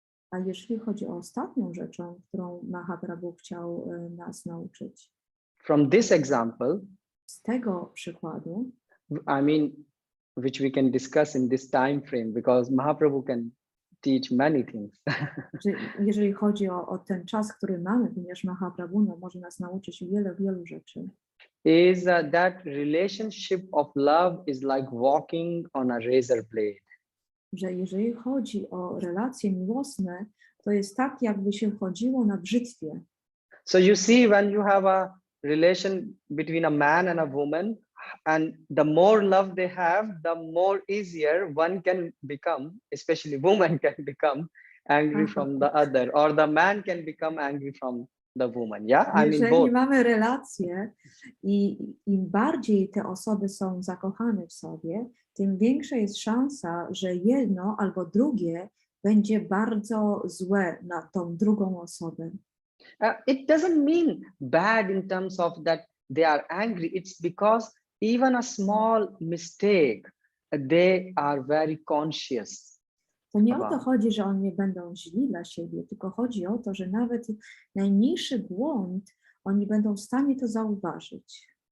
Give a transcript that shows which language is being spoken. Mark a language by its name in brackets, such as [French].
[Polish] A jeśli chodzi o ostatnią rzeczą, którą Mahaprabhu chciał nas nauczyć. [English] From this example, [Polish] z tego przykładu, [English] I mean, which we can discuss in this time frame, because Mahaprabhu can teach many things. [Polish] Jeżeli chodzi o ten czas, który mamy, ponieważ Mahaprabhu może nas nauczyć wielu rzeczy. [English] Is that relationship of love is like walking on a razor blade. [Polish] Że jeżeli chodzi o relacje miłosne, to jest tak, jakby się chodziło na brzytwie. [English] So you see, when you have a relation between a man and a woman, and the more love they have, the more easier one can become, especially woman can become angry from the other, or the man can become angry from the woman. Yeah, I mean both. [Polish] Jeżeli mamy relacje i im bardziej te osoby są zakochane w sobie, tym większa jest szansa, że jedno albo drugie będzie bardzo złe na tą drugą osobę. [English] It doesn't mean bad in terms of that they are angry. It's because even a small mistake, they are very conscious. [Polish] To nie o to chodzi, że oni będą źli dla siebie, tylko chodzi o to, że nawet najmniejszy błąd oni będą w stanie to zauważyć.